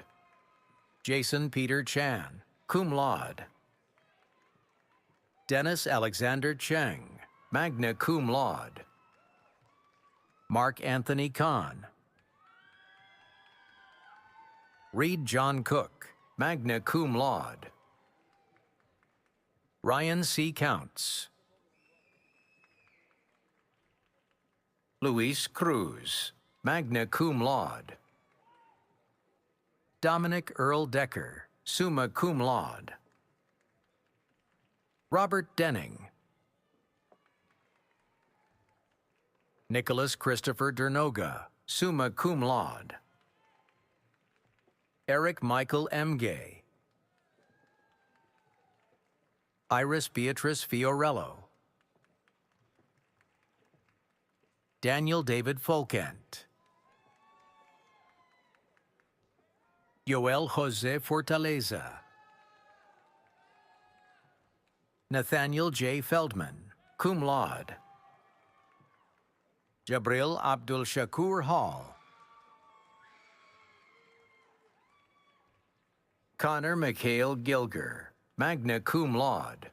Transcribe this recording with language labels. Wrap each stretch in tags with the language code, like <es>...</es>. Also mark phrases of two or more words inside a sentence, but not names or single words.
<en>Jason Peter Chan,</en> <la>cum laude.</la> <en>Dennis Alexander Cheng,</en> <la>magna cum laude.</la> <en>Mark Anthony Kahn. Reed John Cook,</en> <la>magna cum laude.</la> <en>Ryan C. Counts. Luis Cruz,</en> <la>magna cum laude.</la> <en>Dominic Earl Decker,</en> <la>summa cum laude.</la> <en>Robert Denning. Nicholas Christopher Dernoga,</en> <la>summa cum laude.</la> <en>Eric Michael Emgay. Iris Beatrice Fiorello. Daniel David Folkent. Yoel Jose Fortaleza. Nathaniel J. Feldman,</en> <la>cum laude.</la> <en>Jabril Abdul Shakur Hall. Connor Mikhail Gilger,</en> <la>magna cum laude.</la>